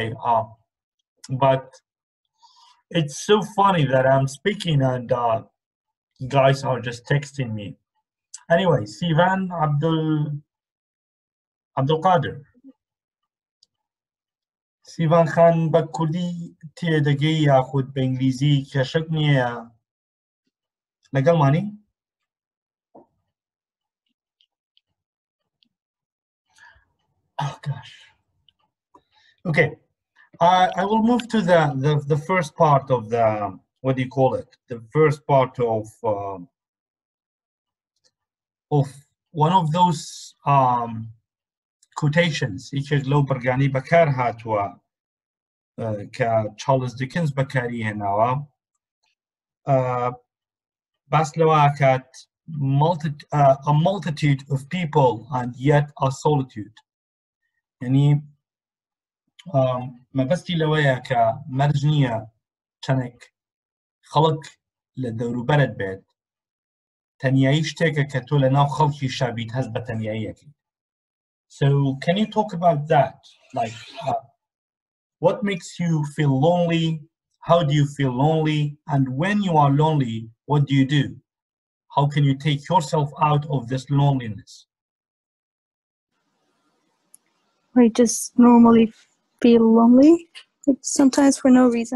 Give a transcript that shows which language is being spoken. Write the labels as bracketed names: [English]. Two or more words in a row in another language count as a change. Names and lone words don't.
[English] But it's so funny that I'm speaking and you guys are just texting me. Anyway, Sivan Abdul Qadir. [Central Kurdish] Sivan Khan بە کوردی تێدەگەی یاخود بە ئینگلیزی کێشەک نییە لەگەڵمانی؟ [English] Oh gosh. Okay. I will move to the first part of the, what do you call it? The first part of one of those quotations. [Central Kurdish] یەکێک لەو بەرگانەی بەکار هاتووە کە Charles Dickens بەکاری هێناوە. باس لەوە کات [English] a multitude of people and yet a solitude. [Central Kurdish] یعنی مەبەستی لەوەیە کە مەرج نییە چەندێک خەڵک لە دەوروبەرت بێت، تەنیایی شتێکە کە تۆ لە ناو خەڵکی شابیت هەست بە تەنیاییەکەی. [English] So can you talk about that? Like, what makes you feel lonely? How do you feel lonely? And when you are lonely, what do you do? How can you take yourself out of this loneliness? I just normally feel lonely, like sometimes for no reason.